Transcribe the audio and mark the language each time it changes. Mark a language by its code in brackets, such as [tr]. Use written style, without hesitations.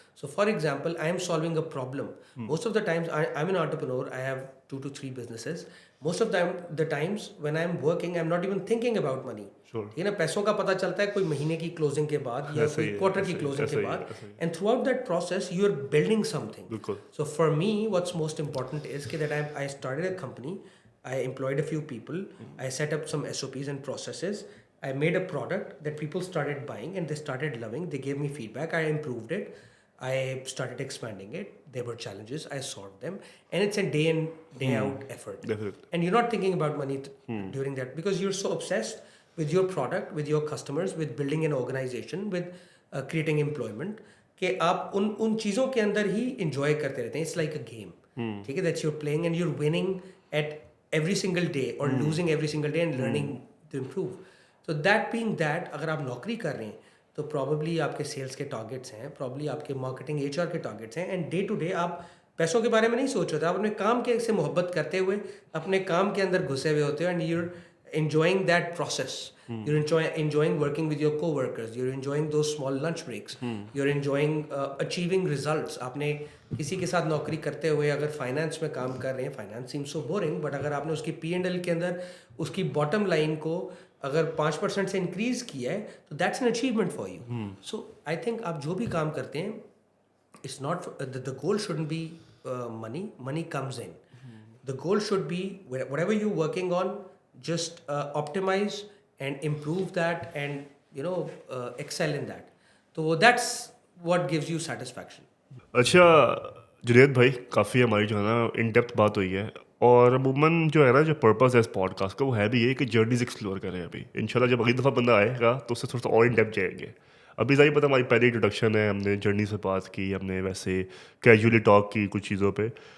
[en] So for example, I am solving a problem. Most of the times I'm an entrepreneur, I have 2 to 3 businesses. Most of the times when I'm working, I'm not even thinking about money. Sure. [ur] یہ نا پیسوں کا پتہ چلتا ہے کوئی مہینے کی کلوزنگ کے بعد یا کوئی کوارٹر کی کلوزنگ کے بعد, and throughout that process you are building something. [en] So for me what's most important is that I started a company, I employed a few people, I set up some SOPs and processes, I made a product that people started buying and they started loving, they gave me feedback, I improved it, I started expanding it. There were challenges, I solved them, and it's a day in day out effort. Definitely. And you're not thinking about money during that because you're so obsessed with your product, with your customers, with building an organization, with creating employment, [ur] کہ آپ ان چیزوں کے اندر ہی enjoy کرتے رہتے ہیں. [en] It's like a game. [ur] ٹھیک ہے, [en] that you're playing and you're winning at every single day or losing every single day and learning to improve. So that being that, [ur] اگر آپ نوکری کر رہے ہیں تو پرابلی آپ کے سیلس کے ٹارگیٹس ہیں, پرابلی آپ کے مارکیٹنگ HR کے ٹارگیٹس ہیں, اینڈ ڈے ٹو ڈے آپ پیسوں کے بارے میں نہیں سوچ رہے, آپ اپنے کام کے سے محبت کرتے ہوئے اپنے کام کے اندر گھسے ہوئے ہوتے ہو, [en] And you enjoying that process. You're enjoying working with your co-workers, you're enjoying those small lunch breaks, you're enjoying achieving results. [ur] آپ نے کسی کے ساتھ نوکری کرتے ہوئے اگر فائنانس میں کام کر رہے ہیں, [en] finance seems so boring, [ur] but اگر آپ نے اس کی P&L کے اندر اس کی باٹم لائن کو اگر 5% سے انکریز کیا ہے تو [en] That's an achievement for you. So I think [ur] آپ جو بھی کام کرتے ہیں, [en] It's not the goal shouldn't be money comes in. The goal should be whatever you're working on, just optimize and improve that and excel in that. So that's what gives you satisfaction. [ur] اچھا جنید بھائی, کافی ہماری جو ہے نا in depth بات ہوئی ہے, اور عموماً جو ہے نا جو پرپز ہے اس پوڈ کاسٹ کا وہ ہے بھی یہ کہ جرنیز ایکسپلور کریں. ابھی ان شاء اللہ جب اگلی دفعہ بندہ آئے گا تو اس سے تھوڑا سا اور ان ڈیپتھ جائیں گے. ابھی ظاہر پتہ ہماری پہلی انٹروڈکشن ہے, ہم نے جرنی سے بات کی, ہم نے ویسے کیجولی ٹاک کی کچھ چیزوں پہ.